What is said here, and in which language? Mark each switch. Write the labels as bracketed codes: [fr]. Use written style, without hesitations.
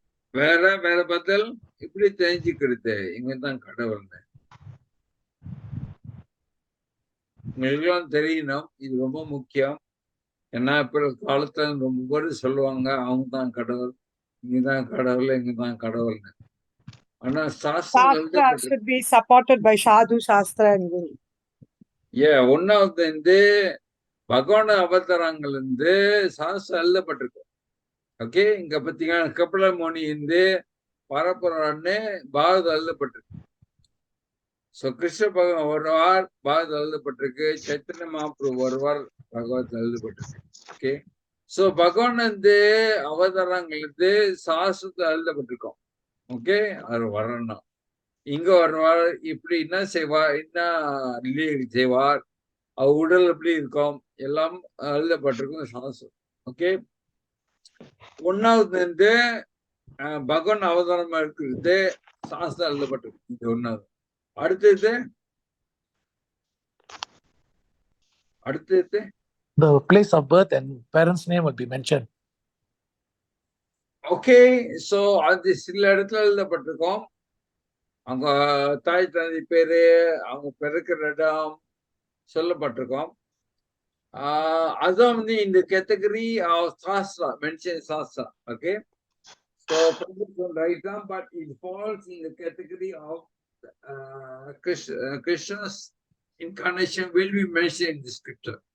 [ta] வேற வேற பதில் இப்படி தெரிஞ்சுக்கிறது இங்கதான் கடவுள்னு உங்களுக்கெல்லாம் தெரியணும். இது ரொம்ப முக்கியம். ஏன்னா இப்ப காலத்துல ரொம்ப பேர் சொல்லுவாங்க அவங்க தான் கடவுள், இங்கதான் கடவுள், இங்கதான் கடவுள்னு. ஆனா [en] Shastra should be supported by Sadhu, Shastra and Guru. [ta] ஒன்னாவது வந்து பகவான் அவதாரங்கள் வந்து சாஸ்திரம் எழுதப்பட்டிருக்கு. ஓகே, இங்க பாத்தீங்கன்னா கபில முனி வந்து வரப்போறான்னு பாகவதம் எழுதப்பட்டிருக்கு. சோ கிருஷ்ண பகவான் வருவார், பாகவதம் எழுதப்பட்டிருக்கு. சைத்தன்ய மகாபிரபு வருவார், பகவத் எழுதப்பட்டிருக்கு. ஓகே, சோ பகவான் வந்து அவதாரங்கள் வந்து சாஸ்திரத்துல எழுதப்பட்டிருக்கோம். ஓகே, அவர் வரணும், இங்க வருவார், இப்படி என்ன செய்வார், என்ன லீலைகள் செய்வார், அவர் உடல் எப்படி இருக்கும், எல்லாம் எழுதப்பட்டிருக்கும் சாஸ்திரம். ஓகே, ஒன்னாவது வந்து பகவான் அவதாரமா இருக்கிறது சாஸ்திரம் எழுதப்பட்டிருக்கு. இது ஒன்னாவது. அடுத்தது [en] The place of birth and parents' name will be mentioned. [ta] Okay, so அது சில இடத்துல எழுதப்பட்டிருக்கோம். அவங்க தாய் தந்தை பேரு, அவங்க பிறக்கிற இடம் சொல்லப்பட்டிருக்கோம். அதுதான் வந்து இந்த category of Sastra, mention Sastra. [en] Okay, so right now, but it falls in the category of Krishna's incarnation will be mentioned in the scripture.